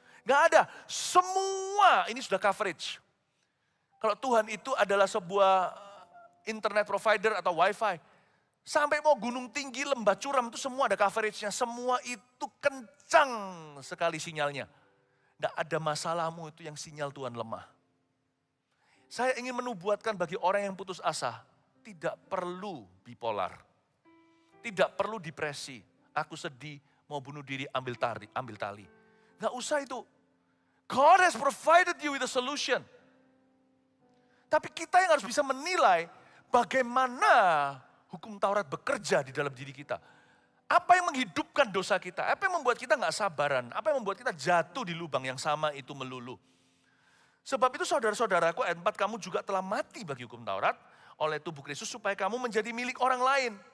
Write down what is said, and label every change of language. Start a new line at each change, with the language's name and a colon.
Indonesian: Gak ada, semua ini sudah coverage. Kalau Tuhan itu adalah sebuah internet provider atau wifi, sampai mau gunung tinggi, lembah curam itu semua ada coveragenya. Semua itu kencang sekali sinyalnya. Tidak ada masalahmu itu yang sinyal Tuhan lemah. Saya ingin menubuatkan bagi orang yang putus asa, tidak perlu bipolar. Tidak perlu depresi. Aku sedih, mau bunuh diri, ambil tali. Nggak usah itu.
English: God has provided you with a solution.
Indonesian: Tapi kita yang harus bisa menilai bagaimana hukum Taurat bekerja di dalam diri kita. Apa yang menghidupkan dosa kita? Apa yang membuat kita nggak sabaran? Apa yang membuat kita jatuh di lubang yang sama itu melulu? Sebab itu saudara-saudaraku, ayat 4, kamu juga telah mati bagi hukum Taurat oleh tubuh Kristus supaya kamu menjadi milik orang lain.